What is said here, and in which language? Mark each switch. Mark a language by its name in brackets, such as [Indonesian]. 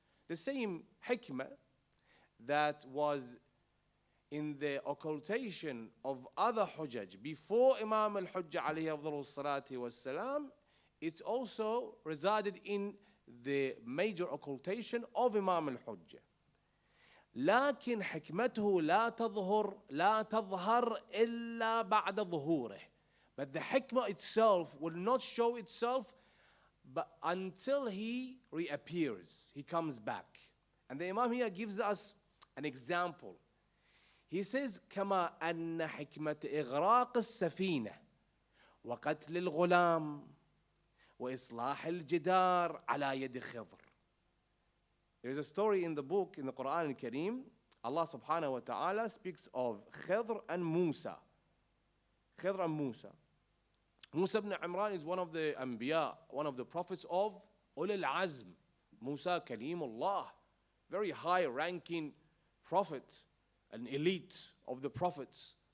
[English] The same hikmah that was in the occultation of other hujjaj before Imam al-Hujjah alayhi afdalu salati wassalam, it's also resided in the major occultation of Imam al-Hujjah. [Arabic] لكن حكمته لا تظهر إلا بعد ظهوره. [English] But the hikmah itself will not show itself but until he reappears, he comes back. And the Imam here gives us an example. He says, [Arabic] كما أن حكمة إغراق السفينة وقتل الغلام وإصلاح الجدار على يد خضر. [English] There is a story in the book, in the Quran al-Kareem, Allah subhanahu wa ta'ala speaks of Khidr and Musa. Khidr and Musa. Musa ibn Imran is one of the Anbiya, one of the prophets of Ulul Azm. Musa Kalimullah, very high ranking prophet, an elite of the prophets.